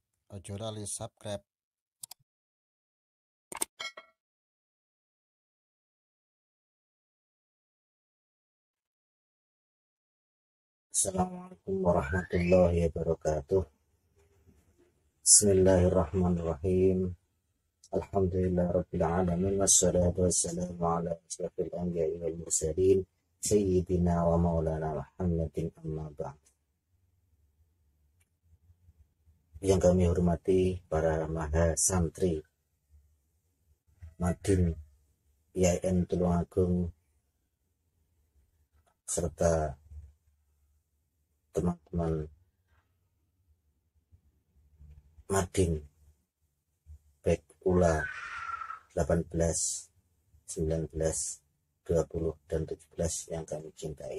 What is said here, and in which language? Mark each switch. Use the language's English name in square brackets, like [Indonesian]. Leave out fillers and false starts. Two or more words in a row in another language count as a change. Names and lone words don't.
[Javanese] Ojo lali subscribe. [Arabic] السلام عليكم ورحمة الله وبركاته. بسم الله الرحمن الرحيم. الحمد لله رب العالمين والصلاة والسلام على أشرف الأنبياء والمرسلين سيدنا ومولانا محمد أما بعد. [Indonesian] Yang kami hormati para maha santri Madin IAIN Tulungagung serta teman-teman Madin baik ULA 18, 19, 20, dan 17 yang kami cintai.